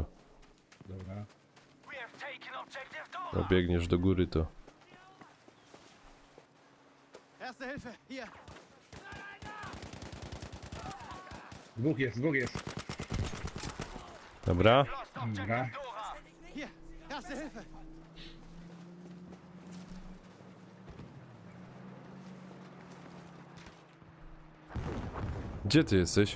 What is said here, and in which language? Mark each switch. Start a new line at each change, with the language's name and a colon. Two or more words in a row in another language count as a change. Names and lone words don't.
Polish: Dobra.
English: We have taken objective Dora.
Polish: No biegniesz do góry, to...
German: Erste Hilfe, hier.
Polish: Dwóch jest. Dobra.
English: Lost
Polish: Dobra.
English: objective Dora.
German: Hier, Erste Hilfe.
Polish: Gdzie ty jesteś?